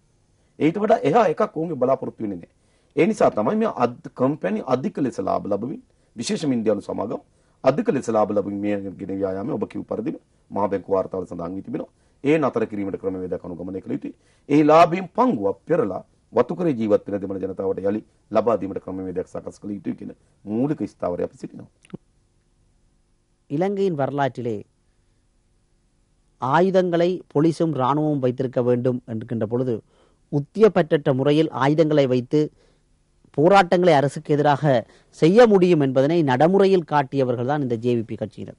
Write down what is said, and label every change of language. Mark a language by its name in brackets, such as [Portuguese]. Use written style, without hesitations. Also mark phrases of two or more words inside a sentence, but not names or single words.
[Sinhala] ඊට වඩා එහා එකක් උන්ගේ බලාපොරොත්තු වෙන්නේ නැහැ. ඒ නිසා තමයි මේ කම්පැනි අධික ලෙස ලාභ ලැබමින් විශේෂම ඉන්දියානු සමාගම් අධික ලෙස ලාභ ලැබමින් මේ ගෙන ව්‍යායාමයේ ඔබ කිව් පරිදිම මහ බැංකු වාර්තාවල සඳහන් වී තිබෙනවා. ඒ නතර කිරීමට ක්‍රමවේදයක් අනුගමනය කළ යුතුයි. ඒ ලාභයෙන් පංගුවක් පෙරලා වතුකරේ ජීවත් වෙන දෙමළ ජනතාවට යලි ලබා දීමට ක්‍රමවේදයක් සකස් කළ යුතුයි කියන මූලික ස්ථාවරය අපි සිටිනවා. [Tamil] இலங்கையின் வரலாற்றிலே ஆயுதங்களை போலீஸும் இராணுவமும் வைத்திருக்க வேண்டும் என்கின்ற பொழுது உத்தியப்பட்ட முறையில் ஆயுதங்களை வைத்து போராட்டங்களை அரசுக்கு எதிராக செய்ய முடியும் என்பதனை நடைமுறையில் காட்டியவர்கள் தான் இந்த ஜேவிபி கட்சியினர்.